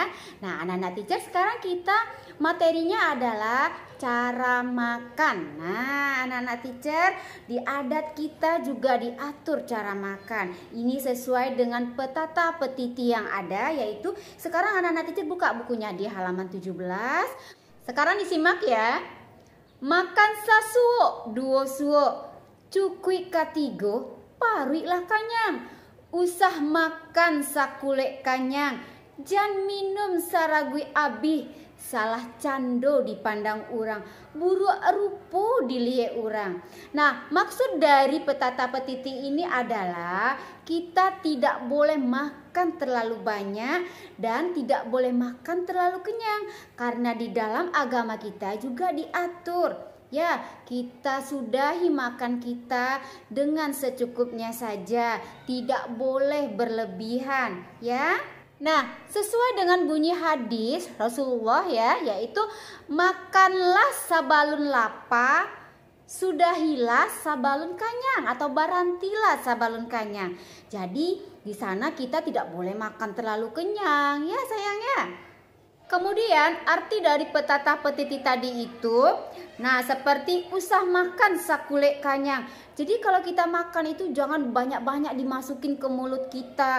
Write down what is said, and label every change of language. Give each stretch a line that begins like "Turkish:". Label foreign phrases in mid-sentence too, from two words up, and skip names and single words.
Indonesian: Nah, anak-anak teacher sekarang kita materinya adalah cara makan. Nah, anak-anak teacher di adat kita juga diatur cara makan. Ini sesuai dengan petata petiti yang ada, yaitu sekarang anak-anak teacher buka bukunya di halaman 17. Sekarang disimak ya.
Minangkabau: Makan sasuo, duo suo, cukui katigo, paruilah kanyang. Usah makan sakulek kanyang, jan minum saragui abih. Salah cando dipandang urang, buruk rupo dilihat urang.
Indonesian: Nah, maksud dari petata petiti ini adalah kita tidak boleh makan terlalu banyak dan tidak boleh makan terlalu kenyang, karena di dalam agama kita juga diatur. Ya, kita sudahi makan kita dengan secukupnya saja, tidak boleh berlebihan, ya. Nah, sesuai dengan bunyi hadis Rasulullah ya, yaitu
Minangkabau: makanlah sabalun lapa, sudahilah sabalun kanyang, atau barantilah sabalun kanyang.
Indonesian: Jadi di sana kita tidak boleh makan terlalu kenyang ya sayangnya. Kemudian arti dari petata petiti tadi itu, nah seperti
Minangkabau: usah makan sakulek kanyang.
Indonesian: Jadi kalau kita makan itu jangan banyak-banyak dimasukin ke mulut kita.